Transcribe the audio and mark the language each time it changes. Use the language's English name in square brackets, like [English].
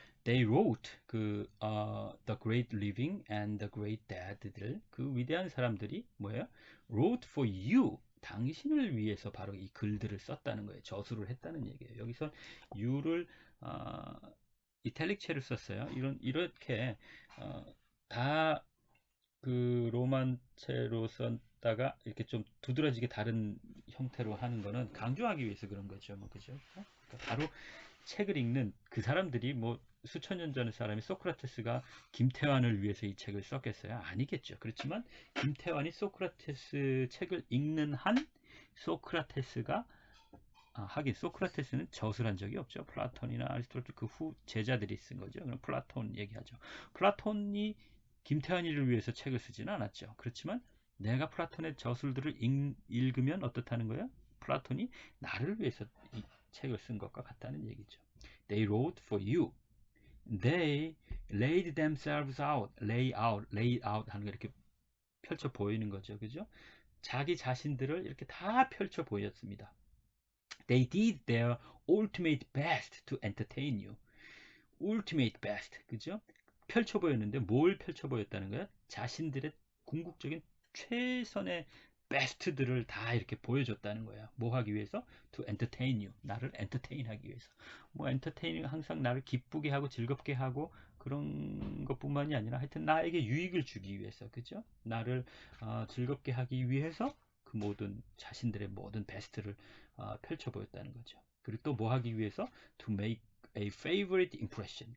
[English] They wrote The Great Living and The Great Dead들 [Korean] 그 위대한 사람들이 뭐예요? [English] Wrote for you [Korean] 당신을 위해서 바로 이 글들을 썼다는 거예요. 저술을 했다는 얘기예요. 여기서 you를 이탈릭체를 썼어요. 이렇게 다 그 로만체로 썼다가 이렇게 좀 두드러지게 다른 형태로 하는 거는 강조하기 위해서 그런 거죠. 뭐 그죠? 그러니까 바로 책을 읽는 그 사람들이 뭐 수천 년 전의 사람이 소크라테스가 김태환을 위해서 이 책을 썼겠어요? 아니겠죠. 그렇지만 김태환이 소크라테스 책을 읽는 한 소크라테스가 하긴 소크라테스는 저술한 적이 없죠. 플라톤이나 아리스토텔 그 후 제자들이 쓴 거죠. 그럼 플라톤 얘기하죠. 플라톤이 김태환이를 위해서 책을 쓰지는 않았죠. 그렇지만 내가 플라톤의 저술들을 읽으면 어떻다는 거예요? 플라톤이 나를 위해서 이 책을 쓴 것과 같다는 얘기죠. [English] They wrote for you. They laid themselves out. [Korean] lay out 하는 거 이렇게 펼쳐 보이는 거죠. 그죠? 자기 자신들을 이렇게 다 펼쳐 보였습니다. [English] They did their ultimate best to entertain you. ultimate best. 그죠? [Korean] 펼쳐 보였는데 뭘 펼쳐 보였다는 거야? 자신들의 궁극적인 최선의 베스트들을 다 이렇게 보여줬다는 거야. 뭐 하기 위해서? [English] To entertain you. [Korean] 나를 entertain 하기 위해서. 뭐 entertaining 항상 나를 기쁘게 하고 즐겁게 하고 그런 것뿐만이 아니라 하여튼 나에게 유익을 주기 위해서. 그죠? 나를 즐겁게 하기 위해서 그 모든 자신들의 모든 베스트를 펼쳐 보였다는 거죠. 그리고 또 뭐 하기 위해서? [English] To make a favorite impression.